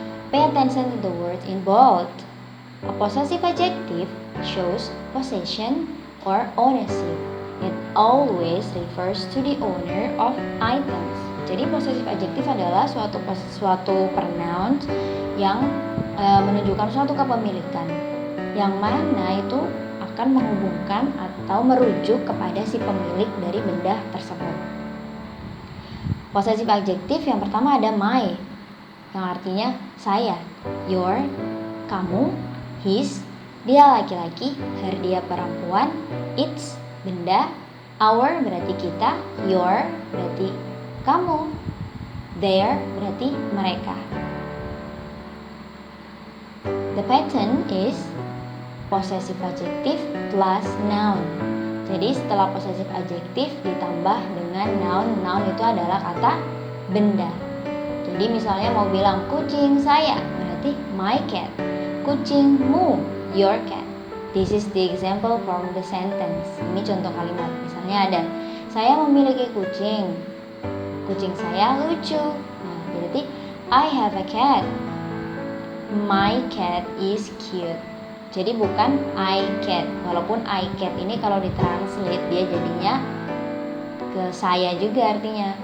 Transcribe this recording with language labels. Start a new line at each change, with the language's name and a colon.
English: Pay attention to the words in bold. A possessive adjective shows possession or ownership. It always refers to the owner of items.
Indonesian: Jadi possessive adjective adalah suatu pronoun yang menunjukkan suatu kepemilikan, yang mana itu akan menghubungkan atau merujuk kepada si pemilik dari benda tersebut. Possessive adjective yang pertama ada my, yang artinya saya, your, kamu, his, dia laki-laki, her dia perempuan, its benda, our berarti kita, your berarti kamu, their berarti mereka.
English: The pattern is possessive adjective plus noun.
Indonesian: Jadi setelah possessive adjective ditambah dengan noun. Noun itu adalah kata benda. Jadi misalnya mau bilang kucing saya, berarti my cat. Kucingmu, your cat.
English: This is the example from the sentence.
Indonesian: Ini contoh kalimat. Misalnya ada, saya memiliki kucing. Kucing saya lucu. Nah, berarti
English: I have a cat. My cat is cute.
Indonesian: Jadi bukan
English: I cat.
Indonesian: Walaupun I cat ini kalau ditranslate dia jadinya ke saya juga artinya.